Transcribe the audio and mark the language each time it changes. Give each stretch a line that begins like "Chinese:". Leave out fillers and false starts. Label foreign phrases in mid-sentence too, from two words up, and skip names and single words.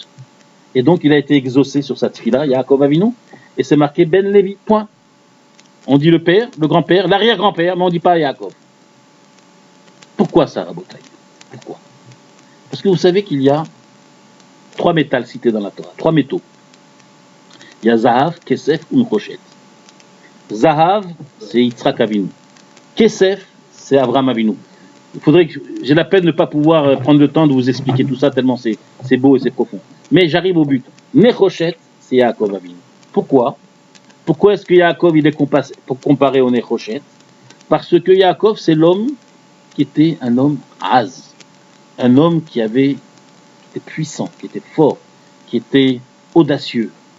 French: Et donc, il a été exaucé sur sa tefila, Yaakov Avinu, et c'est marqué Ben Levi, point. On dit le père, le grand-père, l'arrière-grand-père, mais on ne dit pas Yaakov. Pourquoi ça, Rabotai? Pourquoi? Parce que vous savez qu'il y a 3 métals cités dans la Torah, 3 métaux. Il y a
Hebrew: זהב, כסף, ונחושת.
French: Zahav, c'est Yitzhak Avinu. Kesef, c'est Avraham Avinu. Il faudrait que j'ai la peine de ne pas pouvoir prendre le temps de vous expliquer tout ça, tellement c'est beau et c'est profond. Mais j'arrive au but. Nechoshet, c'est Yaakov Avinu. Pourquoi? Pourquoi est-ce que Yaakov il est comparé au Nechoshet? Parce que Yaakov, c'est l'homme qui était un homme az, un homme qui était puissant, qui était fort, qui était audacieux.